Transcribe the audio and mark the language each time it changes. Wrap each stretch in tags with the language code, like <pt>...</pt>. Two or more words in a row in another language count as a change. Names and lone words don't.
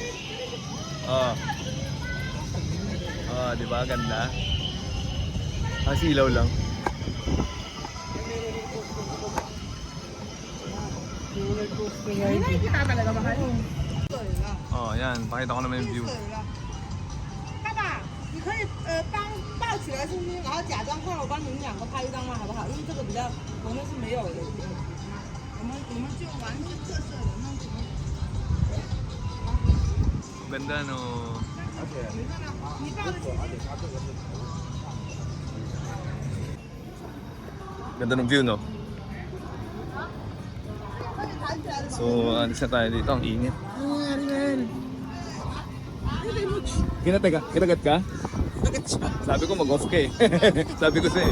<tl>Oh. Oh, di ba? Ganda. Silaw lang. Hindi nakikita talaga ba kayo? Oh, yan. Pakita ko naman yung view.</tl> <zh>爸爸，你可以抱起来，是不是？然后假装看我帮你们两个拍一张吗？好不好？因为这个比较我们是没有的，我们就玩一些特色的那什么。</zh> <tl>Ganda, no?</tl> <zh>你抱着起。</zh> <tl>Ganda ng view, no? So, alis na tayo dito. Ang init. Kinagat ka? Sabi ko mag-off ka eh. Sabi ko sa'yo.</tl>